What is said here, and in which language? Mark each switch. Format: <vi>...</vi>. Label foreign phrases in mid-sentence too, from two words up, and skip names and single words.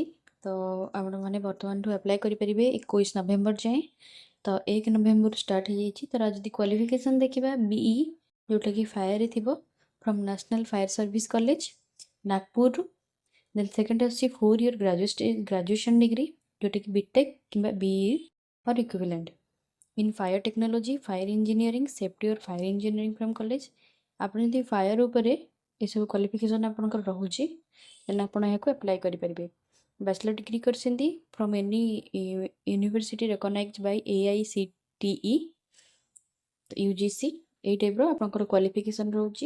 <or>ତ ଆପଣମାନେ ବର୍ତ୍ତମାନଠୁ ଆପ୍ଲାଏ କରିପାରିବେ 21 ନଭେମ୍ବର ଯାଏଁ। ତ 1 ନଭେମ୍ବରରୁ ଷ୍ଟାର୍ଟ ହେଇଯାଇଛି। ତାର ଯଦି କ୍ୱାଲିଫିକେସନ୍ ଦେଖିବା ବିଇ, ଯେଉଁଟାକି ଫାୟାରରେ ଥିବ ଫ୍ରମ୍ ନ୍ୟାସନାଲ୍ ଫାୟାର ସର୍ଭିସ କଲେଜ ନାଗପୁରରୁ।</or> <en>Then second ଆସୁଛି 4 year graduation degree, ଯେଉଁଟାକି ବିଟେକ୍ କିମ୍ବା ବିଇ or equivalent in fire technology, fire engineering, safety or fire engineering from college।</en> <or>ଆପଣ ଯଦି ଫାୟାର ଉପରେ ଏସବୁ କ୍ୱାଲିଫିକେସନ୍ ଆପଣଙ୍କର ରହୁଛି ଦେନ୍ ଆପଣ ଏହାକୁ ଆପ୍ଲାଏ କରିପାରିବେ।</or> <en>Bachelor degree କରିଛନ୍ତି from any university recognise by AICTE UGC.</en> <or>ଏଇ ଟାଇପ୍ର ଆପଣଙ୍କର କ୍ୱାଲିଫିକେସନ୍ ରହୁଛି।</or>